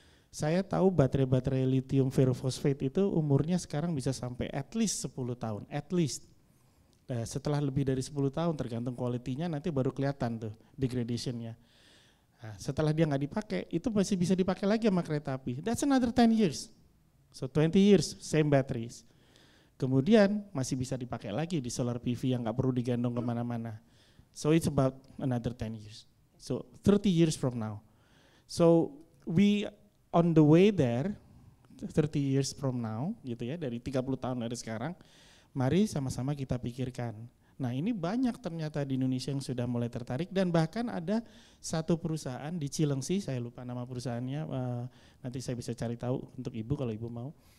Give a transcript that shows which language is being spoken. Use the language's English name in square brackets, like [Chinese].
[Indonesian] Saya tahu baterai-baterai lithium ferrofosfate itu umurnya sekarang bisa sampai [English] at least [Indonesian] 10 tahun, at least. Setelah lebih dari 10 tahun tergantung kualitinya nanti baru kelihatan tuh degradation-nya. Nah, setelah dia nggak dipakai, itu masih bisa dipakai lagi sama kereta api. [English] That's another 10 years. So 20 years, same batteries. [Indonesian] Kemudian masih bisa dipakai lagi di solar PV yang nggak perlu digandong kemana-mana. [English] So it's about another 10 years. So 30 years from now. So we on the way there, 30 years from now, [Indonesian] gitu ya, dari 30 tahun dari sekarang, mari sama-sama kita pikirkan. Nah ini banyak ternyata di Indonesia yang sudah mulai tertarik dan bahkan ada satu perusahaan di Cilengsi, saya lupa nama perusahaannya, nanti saya bisa cari tahu untuk Ibu kalau Ibu mau.